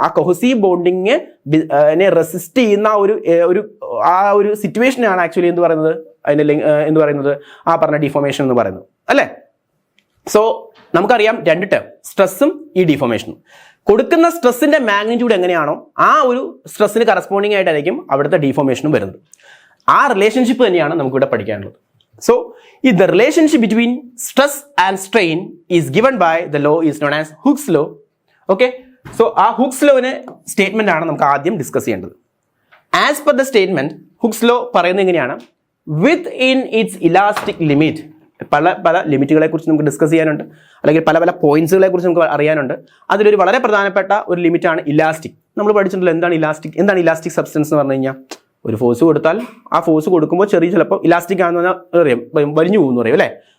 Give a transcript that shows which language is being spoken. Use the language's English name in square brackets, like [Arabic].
[Malayalam] ആ cohesive bonding resist ചെയ്യുന്ന ആ ഒരു സിറ്റുവേഷനാണ് ആക്ച്വലി എന്ത് പറയുന്നത് ആ പറഞ്ഞ ഡീഫോർമേഷൻ എന്ന് പറയുന്നത് അല്ലേ. സോ നമുക്കറിയാം രണ്ട് ടേം, സ്ട്രെസ്സും ഈ ഡീഫോർമേഷനും. കൊടുക്കുന്ന സ്ട്രെസ്സിന്റെ മാഗ്നിറ്റ്യൂഡ് എങ്ങനെയാണോ ആ ഒരു സ്ട്രെസ്സിന് കറസ്പോണ്ടിങ് ആയിട്ടായിരിക്കും അവിടുത്തെ ഡീഫോർമേഷനും വരുന്നത്. ആ റിലേഷൻഷിപ്പ് തന്നെയാണ് നമുക്കിവിടെ പഠിക്കാനുള്ളത്. [English] So, the relationship between stress and strain is given by the law is known as Hooke's law. [Malayalam] Okay, so ആ Hooke's lawനെ സ്റ്റേറ്റ്മെന്റ് ആണ് നമുക്ക് ആദ്യം ഡിസ്കസ് ചെയ്യേണ്ടത്. [English] As per the statement, [Malayalam] Hooke's law പറയുന്നത് എങ്ങനെയാണ്? [English] Within its elastic limit, [Malayalam] പല ലിമിറ്റുകളെ കുറിച്ച് നമുക്ക് ഡിസ്കസ് ചെയ്യാനുണ്ട്, അല്ലെങ്കിൽ പല പോയിന്റ്സുകളെ കുറിച്ച് നമുക്ക് അറിയാനുണ്ട്. അതിലൊരു വളരെ പ്രധാനപ്പെട്ട ഒരു ലിമിറ്റാണ് ഇലാസ്റ്റിക്. നമ്മൾ പഠിച്ചിട്ടുണ്ടല്ലോ എന്താണ് ഇലാസ്റ്റിക് സബ്സ്റ്റൻസ് എന്ന് പറഞ്ഞു കഴിഞ്ഞാൽ, ഒരു ഫോഴ്സ് കൊടുത്താൽ ആ ഫോഴ്സ് കൊടുക്കുമ്പോൾ ചിലപ്പോൾ ഇലാസ്റ്റിക് ആണെന്ന് അറിയാം, വലിഞ്ഞു പോകുന്നു പറയും അല്ലേ.